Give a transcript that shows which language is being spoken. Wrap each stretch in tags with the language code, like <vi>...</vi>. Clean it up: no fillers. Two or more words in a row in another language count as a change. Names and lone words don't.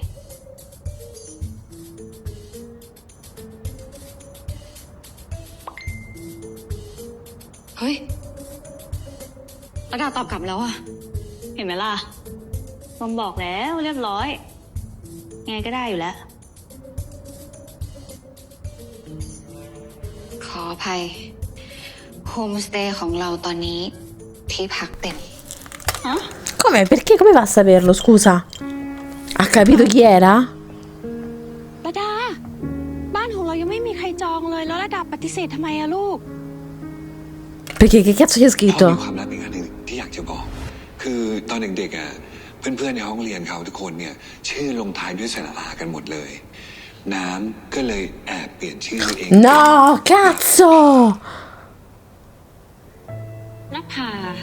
<th>เฮ้ยระดาตอบกลับแล้วอะ เห็นไหมล่ะผมบอกแล้วเรียบร้อยไงก็ได้อยู่แล้ว ขออภัย โฮมสเตย์ของเราตอนนี้ที่พักเต็ม</th> <it>Come? Perché? Come va a saperlo, scusa? Ha capito chi era?</it> <th>ระดา บ้านของเรายังไม่มีใครจองเลยแล้วระดาปฏิเสธทำไมอะลูก</th> <it>Perché che cazzo gli ha</it> <th>พ่อ</th> <it>scritto?</it> <th>มีความลับอีกอันหนึ่งที่อยากจะบอก คือตอนเด็กๆอ่ะเพื่อนๆในห้องเรียนเขาทุกคนเนี่ยชื่อลงท้ายด้วยสระอากันหมดเลย น้ำก็เลยแอบเปลี่ยนชื่อตัวเอง</th> <it>No, cazzo!</it> <th>นภา</th>